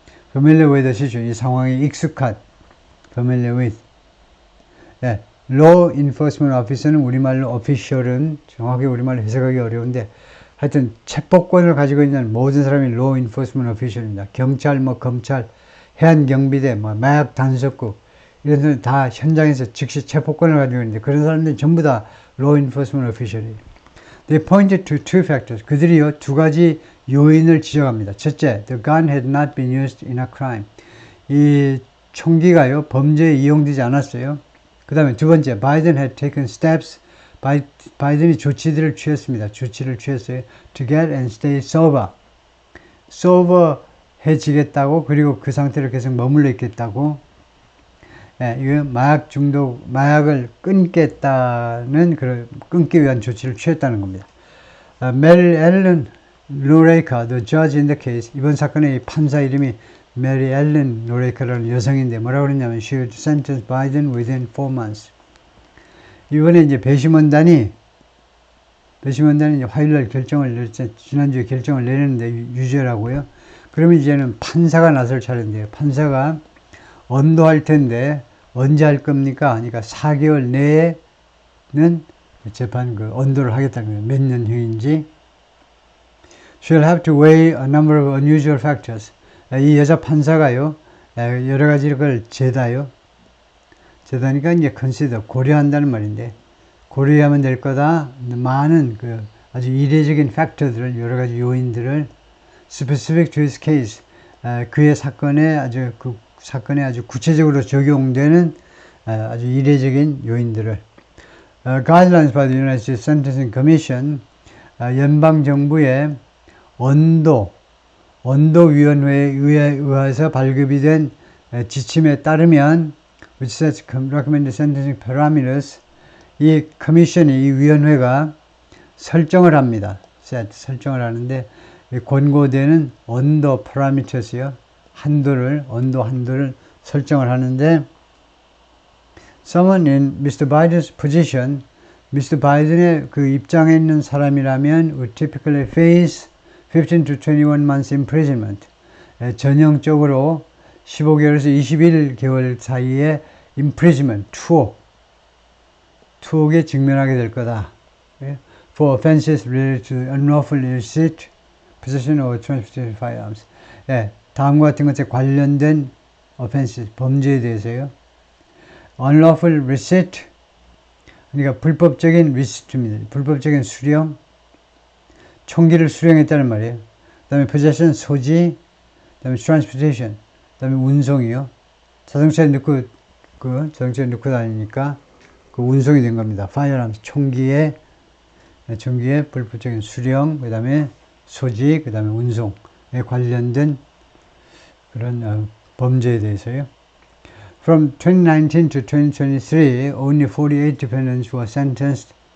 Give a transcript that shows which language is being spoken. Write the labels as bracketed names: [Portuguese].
[English] familiar with the situation, [Korean] 이 상황에 익숙한, [English] familiar with. law enforcement officer [Korean] 는 우리말로 official은 정확히 우리말로 해석하기 어려운데, 하여튼 체포권을 가지고 있는 모든 사람이 [English] law enforcement official [Korean] 입니다. 경찰, 검찰, 해안경비대, 마약 단속국, 이런 사람들 다 현장에서 즉시 체포권을 가지고 있는데, 그런 사람들이 전부 다 [English] law enforcement official [Korean] 이에요. [English] They pointed to two factors. [Korean] 그들이요, 두 가지 요인을 지적합니다. 첫째, [English] the gun had not been used in a crime. [Korean] 이 총기가요, 범죄에 이용되지 않았어요. 그 다음에 두 번째, [English] Biden had taken steps. [Korean] 바이든이 조치를 취했어요. [English] To get and stay sober. [Korean] sober해지겠다고, 그리고 그 상태로 계속 머물러 있겠다고. 이거 마약 중독, 마약을 끊겠다는, 끊기 위한 조치를 취했다는 겁니다. 메리 앨런 노레이카, [English] the judge in the case, [Korean] 이번 사건의 판사 이름이 메리 앨런 노레이카라는 여성인데 뭐라고 그랬냐면 [English] she would sentence Biden within 4 months. [Korean] 이번에 이제 배심원단이 이제 화요일날 지난주에 결정을 내렸는데 유죄라고요. 그러면 이제는 판사가 나설 차례인데요. 판사가 언도할 텐데 언제 할 겁니까? 그러니까 4개월 내에는 재판 언도를 하겠다는 거예요. 몇 년 후인지. [English] She'll have to weigh a number of unusual factors. [Korean] 이 여자 판사가요, 여러 가지 걸 재다니까 이제 consider, 고려한다는 말인데, 고려하면 될 거다. 많은 아주 이례적인 팩터들을, 여러 가지 요인들을 [English] specific to his case, [Korean] 그의 사건에 아주 구체적으로 적용되는 아주 이례적인 요인들을 [English] guidelines by the United States Sentencing Commission, [Korean] 연방 정부의 언도위원회에 의해서 발급이 된 지침에 따르면 [English] which sets recommended sentencing parameters, [Korean] 이 커미션이, 이 위원회가 설정을 합니다. 설정을 하는데 권고되는 언도 parameters요, 언도 한도를 설정을 하는데 [English] someone in Mr. Biden's position, Mr. [Korean] Biden의 그 입장에 있는 사람이라면 [English] would typically face 15 to 21 months imprisonment. [Korean] 전형적으로 15개월에서 21개월 사이에 imprisonment, 투옥에 직면하게 될 거다. [English] For offenses related to unlawful illicit possession or transportation of firearms. [Korean] 다음과 같은 것에 관련된 offenses, 범죄에 대해서요. [English] unlawful receipt, [Korean] 그러니까 불법적인 receipt입니다. 불법적인 수령, 총기를 수령했다는 말이에요. 그 다음에 possession, 소지, 그 다음에 transportation, 그 다음에 운송이요. 자동차에 넣고 다니니까 그 운송이 된 겁니다. firearms, 총기의 불법적인 수령, 그 다음에 소지, 그 다음에 운송에 관련된 그런 범죄에 대해서요. [English] From 2019 to 2023, only 48 defendants were sentenced.